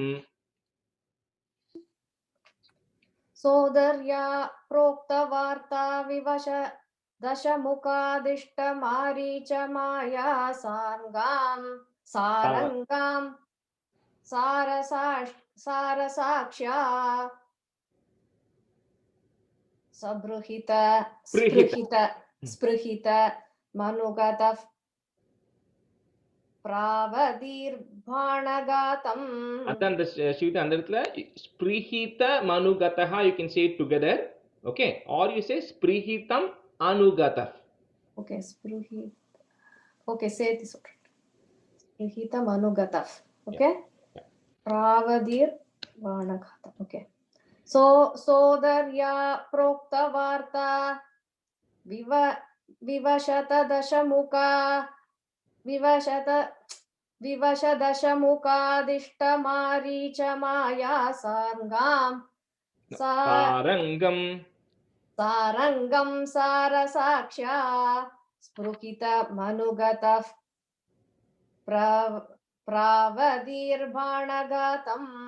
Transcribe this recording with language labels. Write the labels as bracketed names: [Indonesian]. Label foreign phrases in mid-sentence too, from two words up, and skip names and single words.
[Sanskrit] सोदर्या प्रोक्तवार्ता विवश दशमुखादिष्टमारीचमाया सारङ्गां सारसाक्ष्या स्पृहित मनुगतः प्रावदीर्भाणघातम्. [English] Then the [Sanskrit] शिविता अन्दरित्ल स्पृहित मनुगतह, [English] you can say it together, okay, or you say [Sanskrit] स्पृहितम् अनुगतः. [English] Okay, okay, say this. [Sanskrit] स्पृहितम् अनुगतः. Okay. [English] Yeah. [Sanskrit] Pravadirvanaghatam. Okay. So सोदर्या प्रोक्त वार्ता विवशता दशमुख विवशदशमुखादिष्टमारीच सारङ्गम् सरसाक्ष स्पृहित मनुगत प्रावदीर्भाणगतम्.